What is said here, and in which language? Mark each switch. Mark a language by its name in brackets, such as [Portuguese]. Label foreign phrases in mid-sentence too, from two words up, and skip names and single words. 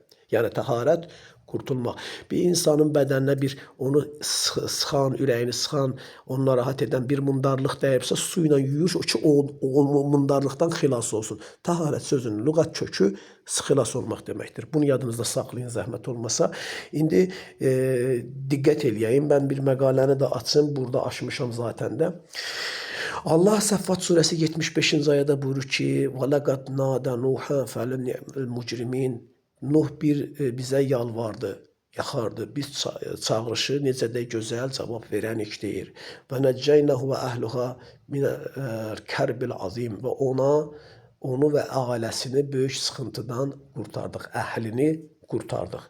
[Azerbaijani] Yəni təharət, qurtulmaq. Bir insanın bədəninə bir onu sıxan, ürəyini sıxan, onu narahat edən bir mundarlıq dəyibsə, su ilə yuyur ki, o mundarlıqdan xilas olsun. Təharət sözünün lüğət kökü xilas olmaq deməkdir. Bunu yadınızda saxlayın, zəhmət olmasa. İndi diqqət eləyəyim, mən bir məqaləni də açım, burada açmışam zaten də. Allah Səffat surəsi 75-ci ayədə buyurur ki, [Arabic] وَلَقَدْ نَادَ نُوحًا فَلَنِعْمَ الْمُجْرِمِينَ [Azerbaijani] Nuh bizə yalvardı, yaxardı. Biz çağırışı necə də gözəl cavab verənik deyir. Və [Arabic] ونجيناه وأهله من الكرب العظيم [Azerbaijani] və onu və ailəsini böyük sıxıntıdan qurtardıq, əhlini qurtardıq.